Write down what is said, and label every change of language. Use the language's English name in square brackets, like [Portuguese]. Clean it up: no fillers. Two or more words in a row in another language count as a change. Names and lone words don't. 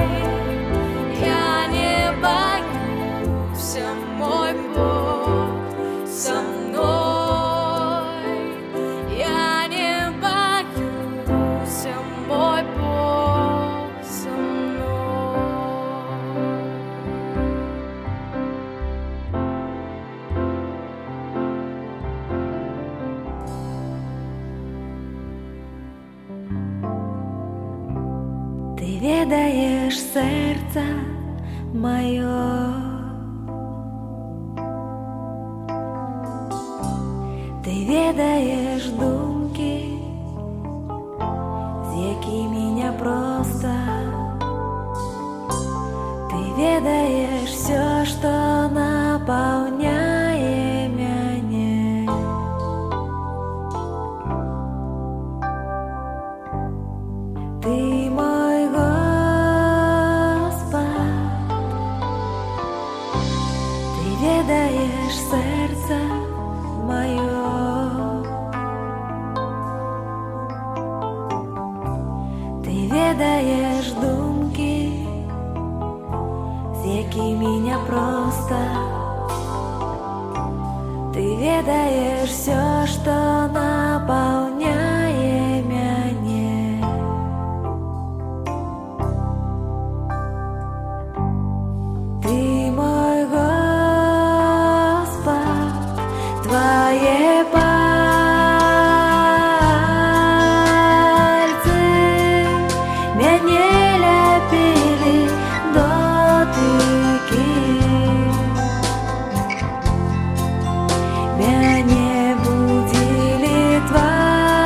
[Russian] Я не боюсь, мой Бог со мной. Я не боюсь, мой Бог со мной. [Ukrainian] Ти відаєш серце моє, ти відаєш думки, з якими непросто. Ти відаєш все, що наповняє мене. [Russian] Ты мой Господь, Ты ведаешь сердце мое, Ты ведаешь [Ukrainian] думки, з якими непросто. [Russian] Ты ведаешь все, что [Ukrainian] наполняє мене. [Russian] Ты мой Господь, Твои пальцы меня лепили дотыки, меня будили Твои